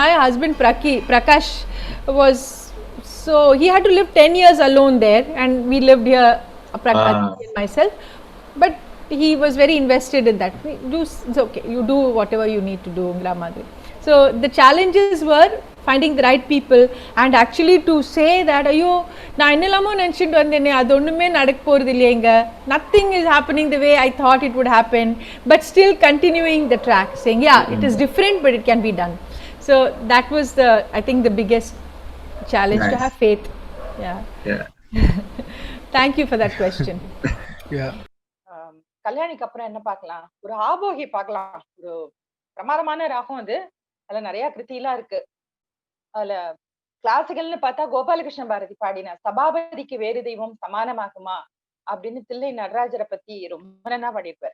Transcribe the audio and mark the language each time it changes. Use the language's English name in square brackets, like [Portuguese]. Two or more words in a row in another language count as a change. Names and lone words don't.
[English] My husband Prakash was, so he had to live 10 years alone there, and we lived here, Prakash and myself, but he was very invested in that. It's okay, you do whatever you need to do, Madhuri. So the challenges were finding the right people, and actually to say that [Tamil] ஐயோ நா என்னலாமோ நெனச்சிட்டு வந்தேனே அது ஒண்ணுமே நடக்க போறது இல்லீங்க, [English] nothing is happening the way I thought it would happen, but still continuing the track, saying it is different but it can be done. So that was I think the biggest challenge. Nice. To have faith. Yeah. Thank you for that question. [Tamil] கல்யாணிக்கு அப்புறம் என்ன பார்க்கலாம், ஒரு ஆபோகி பார்க்கலாம். ஒரு பிரமாதமான ராகம் அது, அதுல நிறைய கிருத்திலாம் இருக்கு. அதுல கிளாசிக்கல்னு பார்த்தா கோபாலகிருஷ்ண பாரதி பாடின சபாபதிக்கு வேறு தெய்வம் சமானமாகுமா அப்படின்னு தில்லை நடராஜரை பத்தி ரொம்ப நல்லா பாடியிருப்பார்.